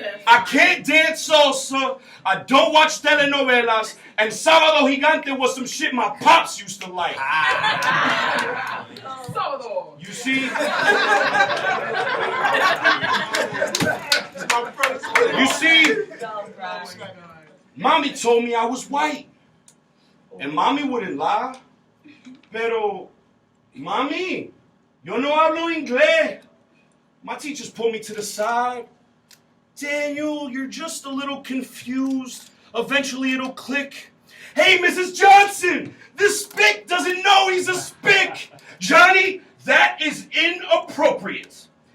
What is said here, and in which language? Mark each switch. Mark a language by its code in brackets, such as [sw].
[en] I can't dance salsa, I don't watch telenovelas, and Sábado Gigante was some shit my pops used to like. You see? You see? Mommy told me I was white. And mommy wouldn't lie. [es] Pero, mami, yo no hablo inglés. [en] My teachers pulled me to the side. Daniel, you're just a little confused. Eventually it'll click. Hey, Mrs. Johnson, this spick doesn't know he's a spick. Johnny, that is inappropriate.